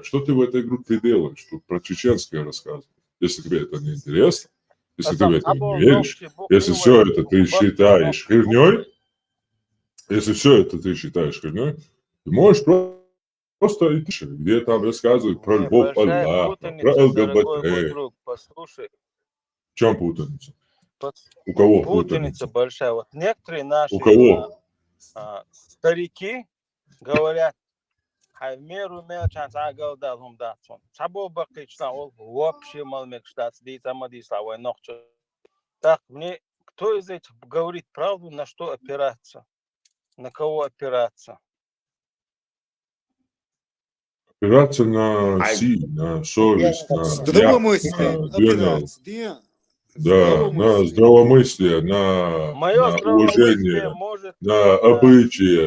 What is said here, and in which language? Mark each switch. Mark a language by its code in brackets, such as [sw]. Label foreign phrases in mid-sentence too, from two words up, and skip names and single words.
[ru] Что ты в этой группе делаешь? Тут про чеченское рассказывать. Если тебе это не интересно, если ты в это не веришь, если все это ты считаешь херней, если все это ты считаешь херней, ты можешь просто идти, где там рассказывают про любовь Аллаха, про ЛГБТ. Послушай. В чем путаница? У кого Путаница большая. Вот некоторые наши У кого? Старики говорят, [ce] меру мелчан загалдал хумдатсон. Сабо бакична ол вообще малмек штатс дитамадисла вой нохчо. [ru] Так, мне кто из этих говорит правду, на что опираться? На кого опираться? Опираться на на совесть, на здравомыслие. Да, на здравомыслие, на уважение, на обычаи.